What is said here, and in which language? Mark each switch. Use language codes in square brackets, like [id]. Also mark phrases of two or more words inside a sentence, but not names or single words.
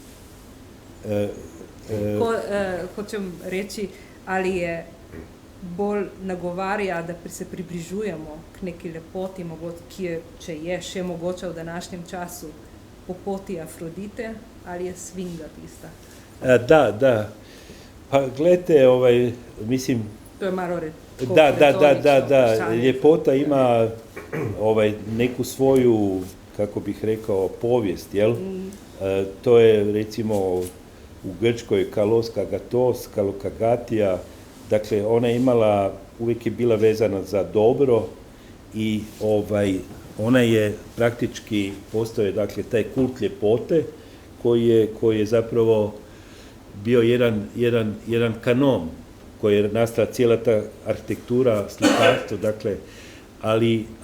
[sl] Hočem reči, ali je bolj nagovarja, da se približujemo k neki lepoti, ki je, če je še mogoče v današnjem času, po poti Afrodite, ali je Sfinga tista? [hr] Da. Pa gledajte, mislim... To je malo Da. Ljepota ima neku svoju, kako bih rekao, povijest, jel? To je, recimo, u Grčkoj [el] καλὸς κἀγαθός, [hr] Kalokagatia, dakle, ona je imala, uvijek je bila vezana za dobro i ona je praktički, postoje, dakle, taj kult ljepote koji je zapravo bio jedan kanon koji je nastala cijela ta arhitektura, slikarstvo, dakle, ali